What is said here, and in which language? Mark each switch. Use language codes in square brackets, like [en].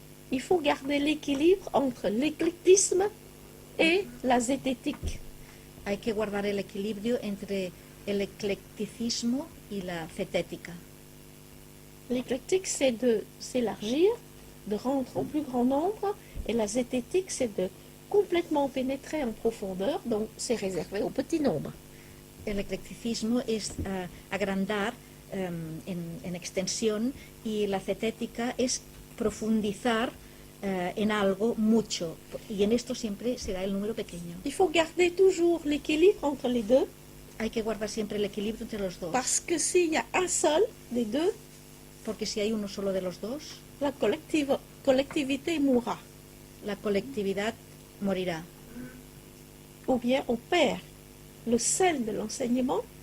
[fr] Il faut garder l'équilibre entre l'éclectisme et la zététique. [es] Hay que guardar el equilibrio entre el eclecticismo y la cetética. [fr] L'éclectique, c'est de s'élargir de rendre au plus grand nombre, et la zététique, c'est de complètement pénétrer en profondeur, donc c'est réservé au petit nombre. [es] El eclecticismo es agrandar en extensión y la cetética es profundizar en algo mucho, y en esto siempre será el número pequeño. [fr] Il faut garder toujours l'équilibre entre les deux, [es] Hay que guardar siempre el equilibrio entre los dos, [fr] parce que s'il y a un seul des deux, [es] porque si hay uno solo de los dos, [fr] la collectivité mourra. [es] la colectividad morirá. [fr] Ou bien on perd le sel de l'enseignement,